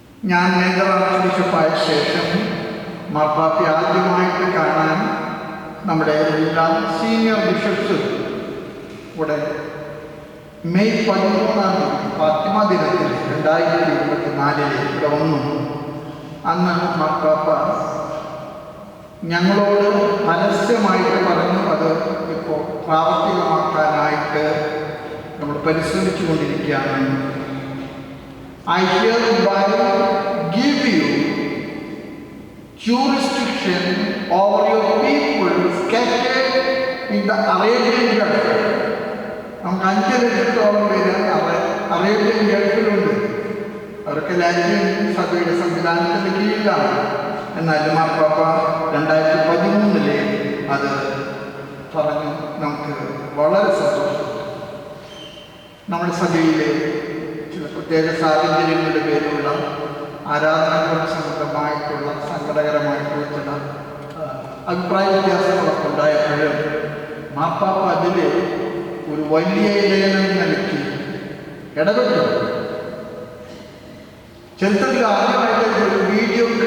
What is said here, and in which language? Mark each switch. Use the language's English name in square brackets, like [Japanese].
[Malayalam] ഞാൻ major arch ബിഷപ്പായ ശേഷം മാർപ്പാപ്പ ആദ്യമായിട്ട് കാണാൻ നമ്മുടെ എല്ലാ സീനിയർ ബിഷപ്സ് ഇവിടെ മെയ് 13 ഫാത്തിമ ദിനത്തിൽ 2024 ഇവിടെ വന്നു. അന്ന് മാർപ്പാപ്പ ഞങ്ങളോട് പരസ്യമായിട്ട് പറഞ്ഞു, അത് ഇപ്പോൾ പ്രാവർത്തികമാക്കാനായിട്ട് നമ്മൾ പരിശ്രമിച്ചു കൊണ്ടിരിക്കുകയാണ്. [English] I hereby give you jurisdiction over your people scattered in the Arabian Gulf. [Malayalam] നമുക്ക് 5 ലക്ഷത്തോളം പേര് അറേബ്യൻ ഗൾഫിലുണ്ട്. അവർക്ക് ലാറ്റിൻ സഭയുടെ സംവിധാനത്തിൻ്റെ കീഴിലാണ്. എന്നാൽ മാർപ്പാപ്പ 2013 അത് പറഞ്ഞു. നമുക്ക് വളരെ സന്തോഷം. നമ്മുടെ സഭയിലെ ചില പ്രത്യേക സാഹചര്യങ്ങളുടെ പേരിലുള്ള ആരാധനകൾ സംബന്ധമായിട്ടുള്ള സങ്കടകരമായിട്ടുള്ള ചില അഭിപ്രായ വ്യത്യാസങ്ങളൊക്കെ ഉണ്ടായപ്പോഴും മാർപ്പാപ്പ അതിൽ ഒരു വലിയ ഇടയനം നൽകി ഇടപെട്ടു. ചരിത്രത്തിൽ ആദ്യമായിട്ട് ഒരു വീഡിയോ